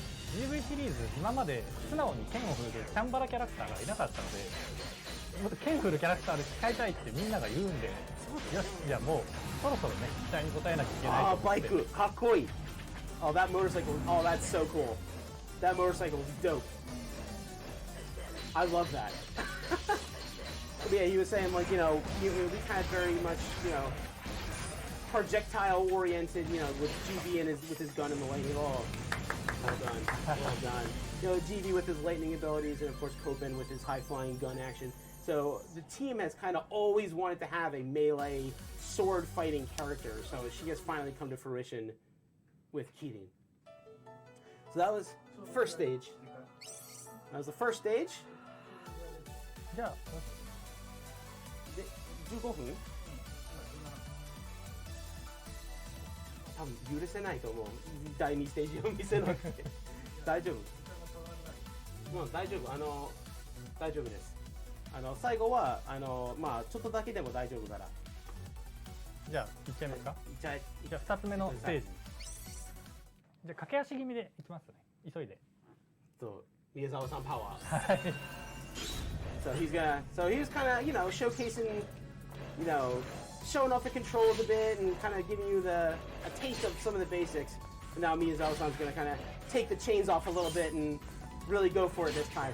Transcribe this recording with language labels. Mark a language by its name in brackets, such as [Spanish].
[Japanese] GV シリーズ今まで素直に剣を振るチャンバラキャラクターがいなかったので、もっと剣振るキャラクターで使いたいってみんなが言うんで、よし、じゃあもうそろそろね期待に応えなきゃいけないと思って。バイクかっこいい。 [English] Oh, that motorcycle. Oh, that's so cool. That motorcycle is dope. I love that. Yeah, he was saying like, we had very much, projectile oriented, with GB and with his gun and the lightning. Oh, well done. GB with his lightning abilities, and of course Copen with his high flying gun action. So the team has kind of always wanted to have a melee sword fighting character. So she has finally come to fruition with Kirin. So that was the first stage. That was the first stage. [Japanese] じゃあ 15分多分許せないと思う。第2ステージを見せなくて大丈夫。もう大丈夫。大丈夫です。最後はまあちょっとだけでも大丈夫から。じゃあ行っちゃいますか。じゃあ2つ目のステージ。じゃあ駆け足気味で行きますね。急いで。宮沢さんパワー。はい。 [English] So he was kind of, showcasing, showing off the controls a bit and kind of giving you a taste of some of the basics. And now Miyazawa-san's going to kind of take the chains off a little bit and really go for it this time.